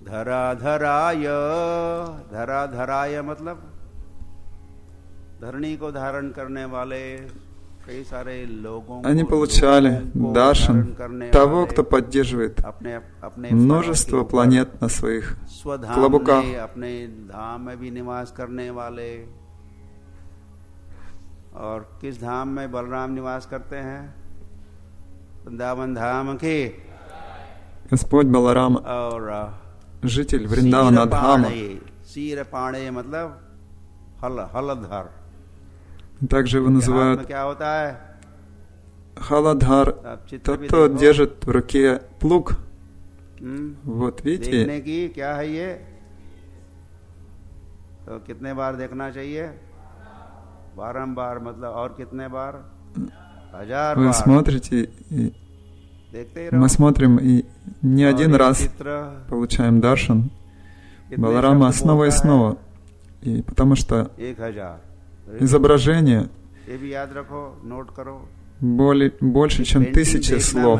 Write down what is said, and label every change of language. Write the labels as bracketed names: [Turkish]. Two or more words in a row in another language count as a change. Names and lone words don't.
[Russian] Они получали даршан того, кто поддерживает множество планет на своих клобуках. [Hindi] और किस धाम में बलराम निवास करते हैं? वृंदावन धाम के. [Russian] Господь Баларама, житель Вриндавана Дхама. Сир Пане [Hindi] मतलब हलधर. [Russian] Также его называют Халадхар. Тот, кто держит в руке плуг. Вот видите? [Hindi] क्या है ये? तो कितने बार देखना चाहिए? बारंबार मतलब और कितने बार? 1000 [Russian] Вы смотрите, и мы смотрим, и не один раз получаем даршан Баларама снова и снова. И потому что изображение больше, чем 1000 слов.